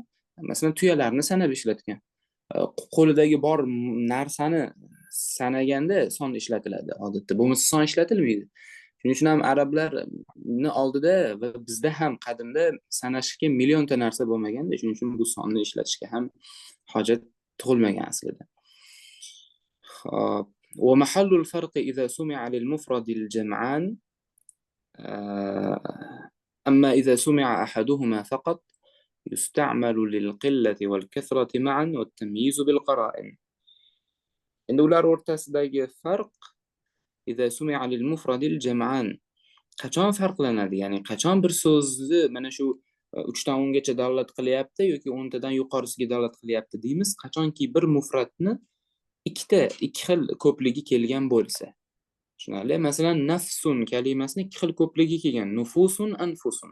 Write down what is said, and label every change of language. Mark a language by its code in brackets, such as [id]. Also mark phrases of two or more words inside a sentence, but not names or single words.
[uz] Masalan, tuyalarni sanab ishlatgan. Qo'lidagi bor narsani sanaganda son ishlatiladi odatda. Bo'lmasa son ishlatilmaydi. Shuning uchun ham arablarning oldida va bizda ham qadimda sanashga millionta narsa bo'lmaganda, shuning uchun bu sonni ishlatishga ham hojat tug'ilmagan aslida. [ar] Xo'p, ومحل الفرق إذا سمع للمفرد الجمعان أما إذا سمع أحدهما فقط يستعمل للقلة والكثرة معا والتمييز بالقرائن. [uz] Endi ular o'rtasidagi farq [ar] إذا سمع للمفرد الجمعان [uz] qachon farqlanadi? Ya'ni qachon bir so'zni mana shu 3 dan 10 gacha dalolat qilyapti yoki 10 tadan yuqorisiga dalolat qilyapti deymiz, qachonki bir mufradni ikki xil ko'pligi kelgan bo'lsa. Tushunarli? Masalan, nafsun kalimasini ikki xil ko'pligi kelgan, nufusun, anfusun.